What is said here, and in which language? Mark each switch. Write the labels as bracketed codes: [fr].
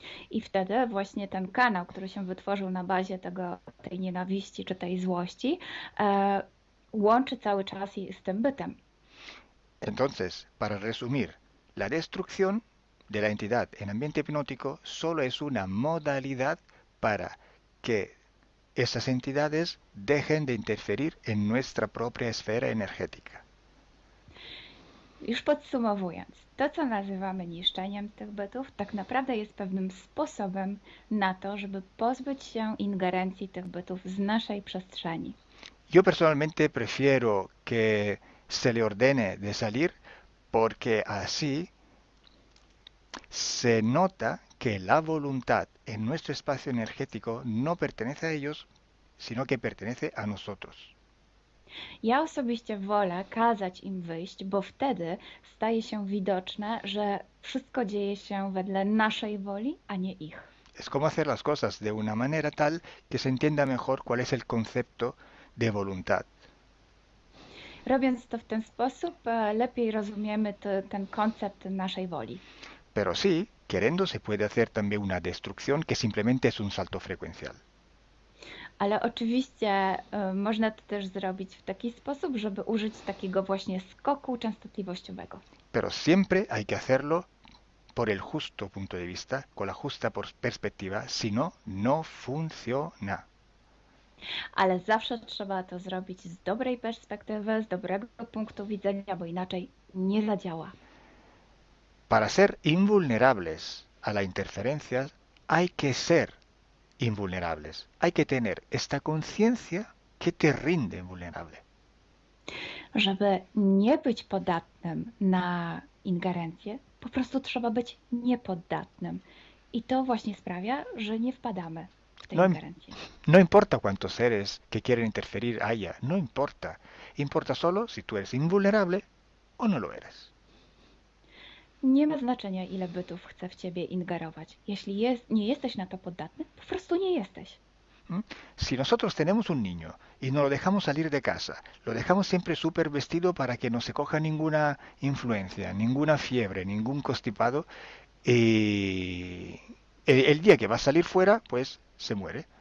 [pl] I wtedy właśnie ten kanał, który się wytworzył na bazie tej nienawiści czy tej złości, łączy cały czas z tym bytem. [es] Entonces, para resumir, la destrucción de la entidad en ambiente hipnótico solo es una modalidad para que esas entidades dejen de interferir en nuestra propia esfera energética. [pl] Już podsumowując, to co nazywamy niszczeniem tych bytów, tak naprawdę jest pewnym sposobem na to, żeby pozbyć się ingerencji tych bytów z naszej przestrzeni. [es] Yo personalmente prefiero que se le ordene de salir porque así se nota que la voluntad en nuestro espacio energético no pertenece a ellos, sino que pertenece a nosotros. [pl] Ja osobiście wolę kazać im wyjść, bo wtedy staje się widoczne, że wszystko dzieje się wedle naszej woli, a nie ich. [es] Es como hacer las cosas de una manera tal que se entienda mejor cuál es el concepto de voluntad. [pl] Robiąc to w ten sposób, lepiej rozumiemy ten koncept naszej woli. [es] Pero sí, queriendo se puede hacer también una destrucción que simplemente es un salto frecuencial. [pl] Ale oczywiście można to też zrobić w taki sposób, żeby użyć takiego właśnie skoku częstotliwościowego. [es] Pero siempre hay que hacerlo por el justo punto de vista, con la justa perspectiva, si no, no funciona. [pl] Ale zawsze trzeba to zrobić z dobrej perspektywy, z dobrego punktu widzenia, bo inaczej nie zadziała. [es] Para ser invulnerables a la interferencia hay que ser invulnerables. Hay que tener esta conciencia que te rinde invulnerable. [pl] Żeby nie być podatnym na ingerencję, po prostu trzeba być niepoddatnym. I to właśnie sprawia, że nie wpadamy w tę ingerencję. [es] No importa cuántos seres que quieren interferir haya, no importa. Importa solo si tú eres invulnerable o no lo eres. [pl] Nie ma znaczenia, ile bytów chce w ciebie ingerować. Jeśli nie jesteś na to podatny, po prostu nie jesteś. [es] Si nosotros tenemos un niño y no lo dejamos salir de casa, lo dejamos siempre súper vestido para que no se coja ninguna influencia, ninguna fiebre, ningún constipado, y el día que va a salir fuera, pues se muere.